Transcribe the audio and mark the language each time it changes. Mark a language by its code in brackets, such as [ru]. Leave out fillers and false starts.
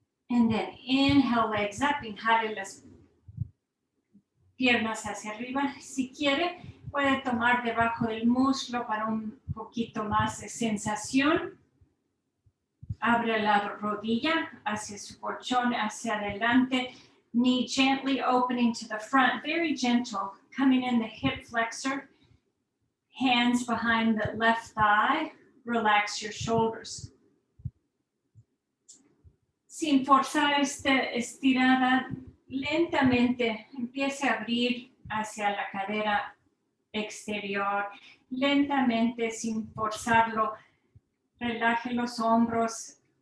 [en] And then inhale, legs up. Inhale [es] las piernas hacia arriba. Si quiere, puede tomar debajo del muslo para un poquito más de sensación. Abre la rodilla hacia su colchón, hacia adelante. [en] Knee gently opening to the front. Very gentle. Coming in the hip flexor. Hands behind the left thigh. Relax your shoulders. [es] Sin forzar esta estirada, lentamente empiece a abrir hacia la cadera exterior. Lentamente, sin forzarlo, relaje los hombros.